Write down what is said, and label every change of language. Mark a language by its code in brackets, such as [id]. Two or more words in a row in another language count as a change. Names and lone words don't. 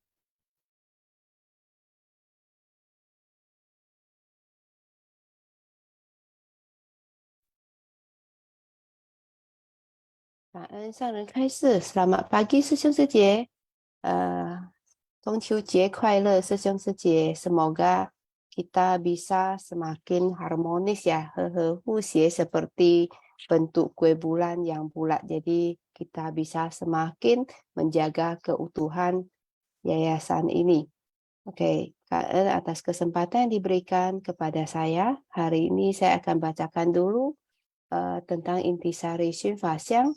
[zh] 感恩上人开示 ， [id] Selamat pagi [zh] 师兄师姐，中秋节快乐师兄师姐 ， [id] semoga kita bisa semakin harmonis ya, 和谐 seperti bentuk kue bulan yang bulat. Jadi kita bisa semakin menjaga keutuhan yayasan ini. Oke, atas kesempatan yang diberikan kepada saya, hari ini saya akan bacakan dulu tentang intisari Shinfaxiang.